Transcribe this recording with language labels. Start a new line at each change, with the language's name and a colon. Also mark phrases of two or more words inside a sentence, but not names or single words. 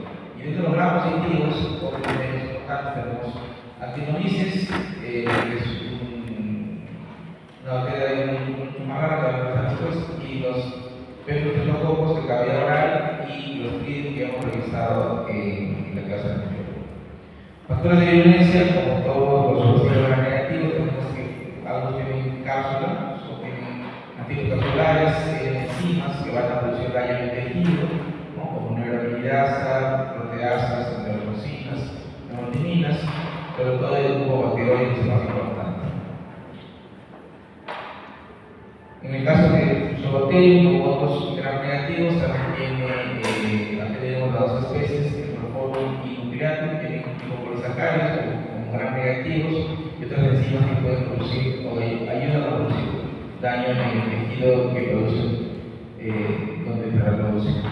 Spanish: Y dentro de los gram positivos, obviamente importantes, tenemos Actinomyces, que es una bacteria mucho más rara que la después, y los Bifidobacterium de cavidad oral y los Cryptid que hemos revisado en la clase anterior. Factores de virulencia, como todos los bacterios negativos, tenemos que algunos tienen cápsula, tienen antígenos capsulares, enzimas que van a producir daño en el tejido, ¿no? Como neuraminidasa, proteasas, neurocinas, neurotiminas, pero todo el grupo bacterioide es más importante. En el caso de Fusobacterium, como otros gram negativos, también tenemos las dos especies, el Chloroformum y Nucleatum, tienen polisacáridos como gram negativos y otras enzimas que pueden producir o ayudan a producir daño en el tejido que producen, donde se reproducen.